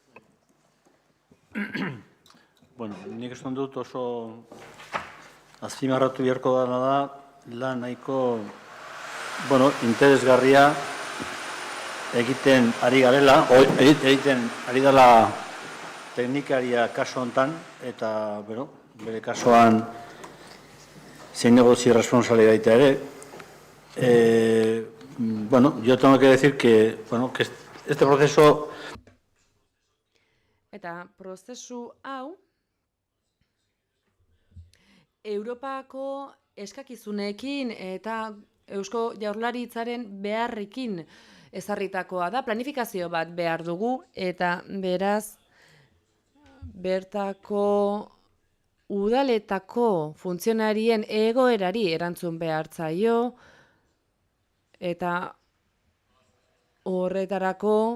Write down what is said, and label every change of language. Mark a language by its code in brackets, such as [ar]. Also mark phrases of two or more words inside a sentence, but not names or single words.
[eu] Bueno, nik esan dut oso azpimarratu beharko dena da, lan nahiko interesgarria egiten ari garela, egiten ari dela teknikaria kaso hontan, eta bere kasuan zein negozio responsable gaita ere. [es] Yo tengo que decir que este proceso... [eu] Eta prozesu hau, Europako eskakizunekin eta Eusko Jaurlaritzaren beharrekin ezarritakoa da, planifikazio bat behar dugu, eta beraz, bertako udaletako funtzionarien egoerari erantzun behar zaio, eta horretarako